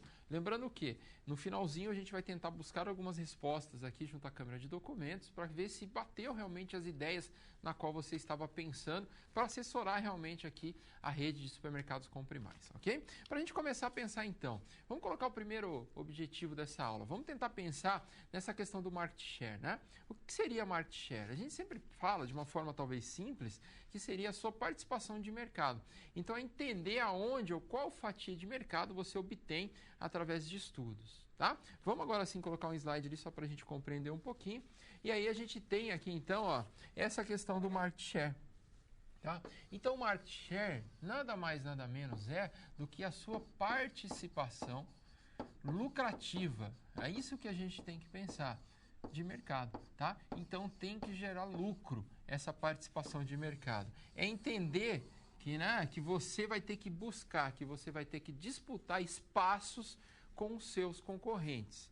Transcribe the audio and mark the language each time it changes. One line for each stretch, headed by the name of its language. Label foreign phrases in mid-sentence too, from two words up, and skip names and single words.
Portuguese: Lembrando que no finalzinho a gente vai tentar buscar algumas respostas aqui junto à Câmara de Documentos para ver se bateu realmente as ideias na qual você estava pensando para assessorar realmente aqui a rede de supermercados Compre Mais, ok? Para a gente começar a pensar então, vamos colocar o primeiro objetivo dessa aula. Vamos tentar pensar nessa questão do
English: market share,
Portuguese: né? O que seria
English: market share?
Portuguese: A gente sempre fala de uma forma talvez simples, que seria a sua participação de mercado. Então é entender aonde ou qual fatia de mercado você obtém através de estudos, tá? Vamos agora sim colocar um slide ali só para a gente compreender um pouquinho. E aí a gente tem aqui então, ó, essa questão do
English: market share,
Portuguese: tá? Então o
English: market share
Portuguese: nada mais nada menos é do que a sua participação lucrativa. É isso que a gente tem que pensar de mercado, tá? Então tem que gerar lucro essa participação de mercado. É entender que, né, que você vai ter que buscar, que você vai ter que disputar espaços com os seus concorrentes.